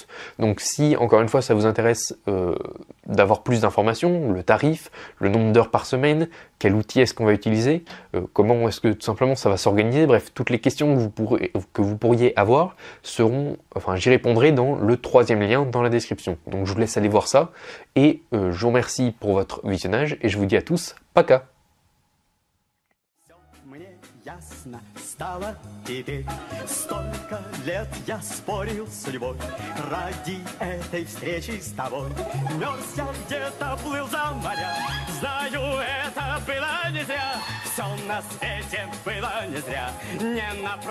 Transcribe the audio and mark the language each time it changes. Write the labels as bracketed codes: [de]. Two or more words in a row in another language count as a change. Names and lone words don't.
[fr] Donc si, encore une fois, ça vous intéresse d'avoir plus d'informations, le tarif, le nombre d'heures par semaine, quel outil est-ce qu'on va utiliser, comment est-ce que tout simplement ça va s'organiser, bref, toutes les questions que vous pourriez avoir j'y répondrai dans le troisième lien dans la description. Donc je vous laisse aller voir ça, et je vous remercie pour votre visionnage, et je vous dis à tous, paka! [ru] Ясно стало теперь. Столько лет я спорил с судьбой ради этой встречи с тобой. Мерз я где-то, плыл за моря. Знаю, это было не зря. Все на свете было не зря.